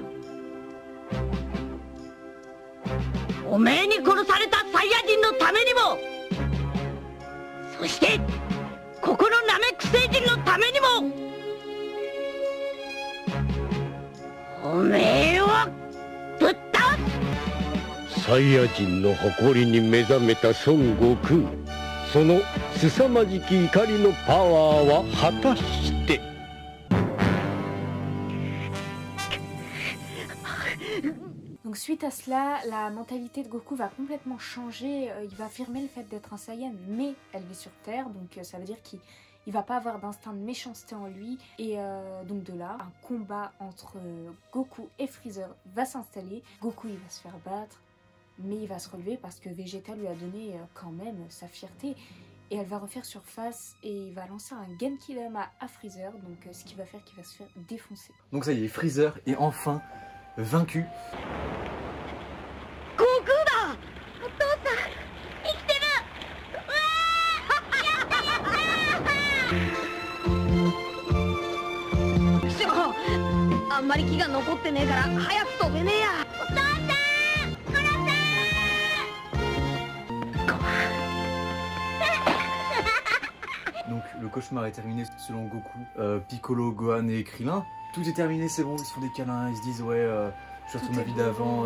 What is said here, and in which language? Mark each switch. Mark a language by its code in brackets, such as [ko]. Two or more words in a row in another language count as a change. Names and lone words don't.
[ja] おめえに殺されたサイヤ人のためにも、そしてここのナメック星人のためにも、おめえをぶっ倒す。サイヤ人の誇りに目覚めた孫悟空、その凄まじき怒りのパワーは果たして。 [fr] Donc suite à cela, la mentalité de Goku va complètement changer, il va affirmer le fait d'être un Saiyan mais élevé sur Terre, donc ça veut dire qu'il va pas avoir d'instinct de méchanceté en lui, et donc de là, un combat entre Goku et Freezer va s'installer. Goku il va se faire battre, mais il va se relever parce que Vegeta lui a donné quand même sa fierté, et elle va refaire surface et il va lancer un Genkidama à Freezer, donc ce qui va faire qu'il va se faire défoncer. Donc ça y est, Freezer est enfin vaincu. [ja] 悟空だ! お父さん、生きてる! Shigo, あんまり気が残ってねえから早く飛べねえや。お父さん、殺せ！ [fr] Donc le cauchemar est terminé selon Goku, Piccolo, Gohan et Krillin. Tout est terminé, c'est bon, ils se font des câlins, ils se disent ouais, je retrouve ma vie d'avant.